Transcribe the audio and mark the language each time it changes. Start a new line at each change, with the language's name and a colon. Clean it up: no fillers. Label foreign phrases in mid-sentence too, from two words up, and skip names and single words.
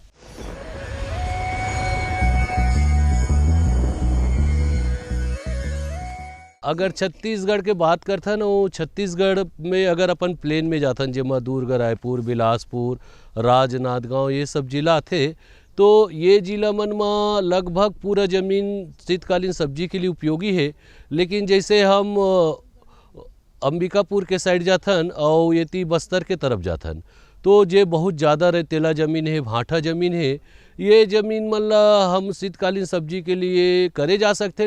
Chhattisgarhi: अगर छत्तीसगढ़ के बात करथन, वो छत्तीसगढ़ में अगर अपन प्लेन में जाथन, जेमा दुर्ग, रायपुर, बिलासपुर, राजनांदगांव ये सब जिला थे, तो ये जिला मन में लगभग पूरा ज़मीन शीतकालीन सब्जी के लिए उपयोगी है। लेकिन जैसे हम अंबिकापुर के साइड जाथन और ये बस्तर के तरफ जाथन, तो जे बहुत ज़्यादा रेतीला ज़मीन है, भाटा ज़मीन है, ये ज़मीन मन ला हम शीतकालीन सब्जी के लिए करे जा सकते हैं।